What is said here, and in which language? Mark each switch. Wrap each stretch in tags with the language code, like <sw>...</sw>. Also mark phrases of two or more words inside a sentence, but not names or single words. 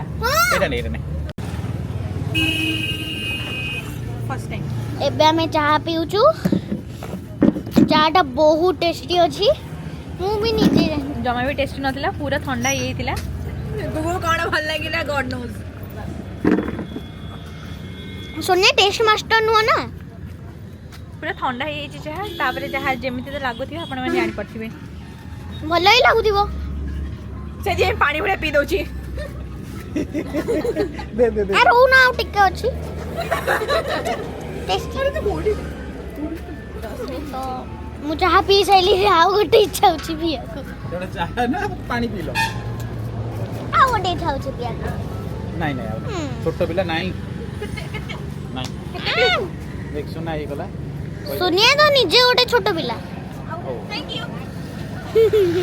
<or>ସେଇଟା ନେଇ ଏଇଟା ନେଇ</or> <en>first time</en> <or>ଏବେ ଆମେ ଚାହା ପିଉଛୁ ଚାହାଟା ବହୁତ ଟେଷ୍ଟି ଅଛି ମୁଁ ବି ନିଜେ ଜମା ବି ଟେଷ୍ଟ ନଥିଲା ପୁରା ଥଣ୍ଡା ହେଇଯାଇଥିଲା ଗୁଗୁ କଣ ଭଲ ଲାଗିଲା</or> <en>God knows</en> <or>ସୋନିଆ</or> <en>taste master</en> <or>ନୁହଁ ନା ପୁରା ଥଣ୍ଡା ହେଇଯାଇଛି ଯାହା ତାପରେ ଯାହା ଯେମିତି ତ ଲାଗୁଥିବ ଆପଣମାନେ ଜାଣିପାରୁଥିବେ ଭଲ ହିଁ ଲାଗୁଥିବ ସେଥିପାଇଁ ପାଣି ଭଳିଆ ପିଇ ଦଉଛି ଦେ ଦେ ଦେ ଆ ରହୁନା ଆଉ ଟିକେ ଅଛି ଟେଷ୍ଟି ତ ମୁଁ ଚାହା ପିଇ ସାଇଲି ଆଉ ଗୋଟେ ଇଚ୍ଛା ହେଉଛି ପିଇବାକୁ ଜଣେ ଚାହା ନା ପାଣି ପିଇଲ ଆଉ ଗୋଟେ ଇଚ୍ଛା ହେଉଛି ପିଇବାକୁ ନାଇଁ ନାଇଁ ଆଉ ନାଇଁ। ଛୋଟ ପିଲା ନାଇଁ ନାଇଁ ଦେख ସୁନା ହେଇଗଲା ସୋନିଆ ତ ନିଜେ ଗୋଟେ ଛୋଟ ପିଲା ହଉ</or> <en>thank you</en>